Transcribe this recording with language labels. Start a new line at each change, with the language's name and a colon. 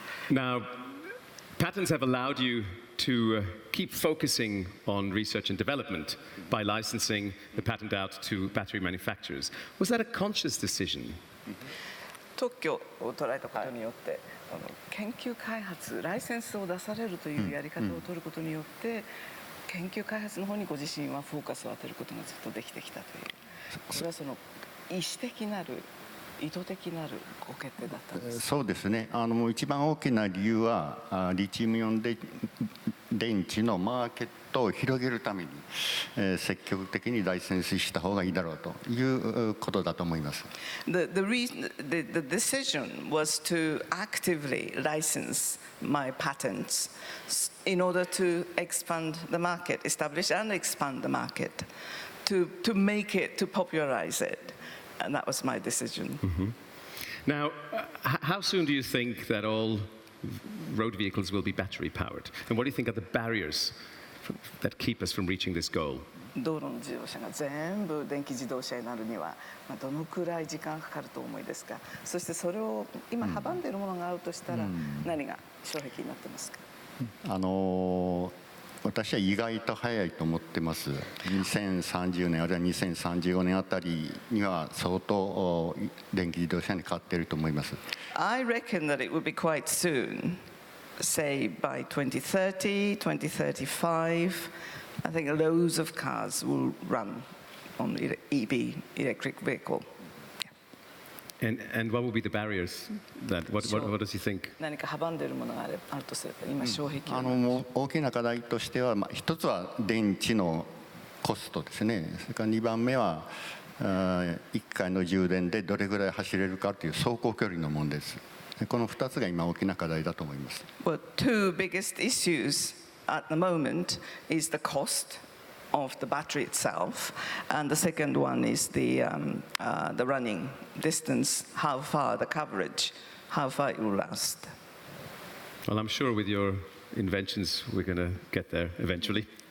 English: Now, patents have allowed you to keep focusing on research and development by licensing the patent out to battery manufacturers. Was that a conscious decision?
Japanese: 特許を捉えたことによって、研究開発、ライセンスを出されるというやり方を取ることによって、研究開発の方にご自身はフォーカスを当てることがずっとできてきたという、これはその意思的なる、意図的なるご決定だったんです。そうですね。一番大きな理由はリチウムイオン電池のマーケットを広げるために、積極的にライセンスした方がいいだろうということだと思います。
English: The decision was to actively license my patents in order to expand the market, establish and expand the market, to make it, to popularize it. And that was my decision. Now, how soon do you think that all road vehicles will be battery powered? And what do you think are the barriers that keep us from reaching this goal?
Japanese: 道路の自動車が全部電気自動車になるには、どのくらい時間かかると思いですか。そしてそれを今阻んでいるものがあるとしたら、何が障壁になってますか。私は意外と早いと思ってます。2030年あるいは2035年あたりには相当電気自動車に変わっていると思います。
English: I reckon that it would be quite soon, say by 2030, 2035. I think loads of cars will run on EV, electric vehicle. And what will be the barriers? What does he think?
Japanese: 何か阻んでいるものがあるとすれば、今障壁大きな課題としては、一つは電池のコストですね。それから2番目は1回の充電でどれぐらい走れるかという走行距離の問題です。この2つが今大きな課題だと思います。
English: Well, two biggest issues at the moment is the cost of the battery itself, and the second one is the running distance, how far the coverage, how far it will last. Well, I'm sure with your inventions we're going to get there eventually.